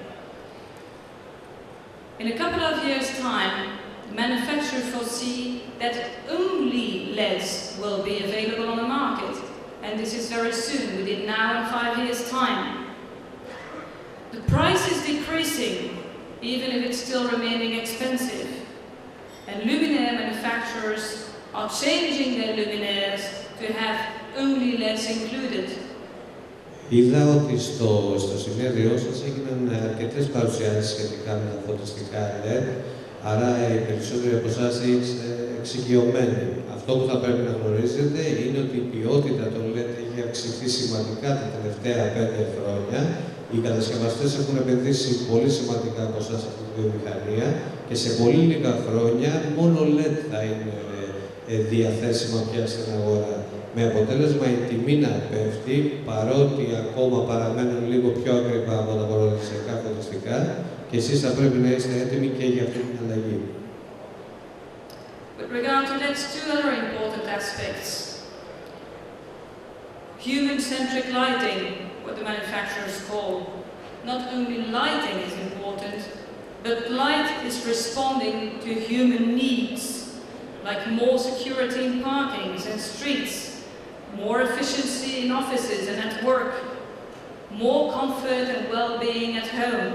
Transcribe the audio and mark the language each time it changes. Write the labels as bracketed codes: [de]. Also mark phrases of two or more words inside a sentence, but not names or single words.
[en] In a couple of years' time, manufacturers foresee that only LEDs will be available on the market, and this is very soon, within now and 5 years' time. The price is decreasing, even if it's still remaining expensive, and luminaire manufacturers are changing their luminaires to have only LEDs included. [el] Είδα ότι στο συνέδριό σας έγιναν αρκετές παρουσιάσεις σχετικά με τα φωτιστικά LED, άρα οι περισσότεροι από εσάς είστε εξοικειωμένοι. Αυτό που θα πρέπει να γνωρίζετε είναι ότι η ποιότητα των LED έχει αυξηθεί σημαντικά τα τελευταία 5 χρόνια. Οι κατασκευαστές έχουν επενδύσει πολύ σημαντικά ποσά σε αυτή τη βιομηχανία και σε πολύ λίγα χρόνια μόνο LED θα είναι διαθέσιμα πια στην αγορά. Με αποτέλεσμα η τιμή να πέφτει, παρότι ακόμα παραμένουν λίγο πιο ακριβά από τα παραδοσιακά φωτιστικά, και εσείς θα πρέπει να είστε έτοιμοι και για αυτή την αλλαγή. [en] With regard to LEDs, two other important aspects. Human-centric lighting, what the manufacturers call. Not only lighting is important, but light is responding to human needs, like more security in parkings and streets, more efficiency in offices and at work, more comfort and well-being at home.